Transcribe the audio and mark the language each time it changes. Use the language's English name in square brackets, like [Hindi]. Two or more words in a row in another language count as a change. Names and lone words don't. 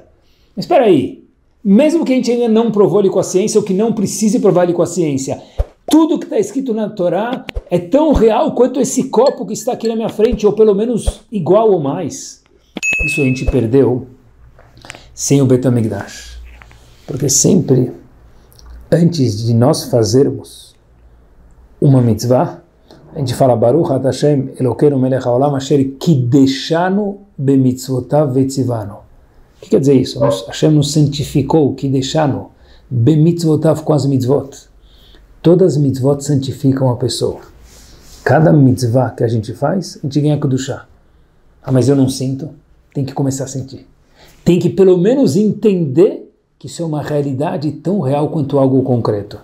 [Portuguese] Mas espera aí, mesmo que a gente ainda não provou ele com a ciência, ou que não precise provar ele com a ciência, tudo que está escrito na Torá é tão real quanto esse copo que está aqui na minha frente, ou pelo menos igual ou mais. Isso a gente perdeu sem o Bet HaMikdash. Porque sempre, antes de nós fazermos uma mitzvah, a gente fala [Hebrew] ברוך אתה השם אלוקינו מלך העולם אשר קידשנו במצוותיו וציוונו. [Portuguese] O que quer dizer isso? Hashem nos santificou, que deixaram bemitzvotav com as mitzvot. Todas as mitzvot santificam a pessoa. Cada mitzvah que a gente faz, a gente ganha kedushá. Ah, mas eu não sinto. Tem que começar a sentir. Tem que pelo menos entender que isso é uma realidade tão real quanto algo concreto.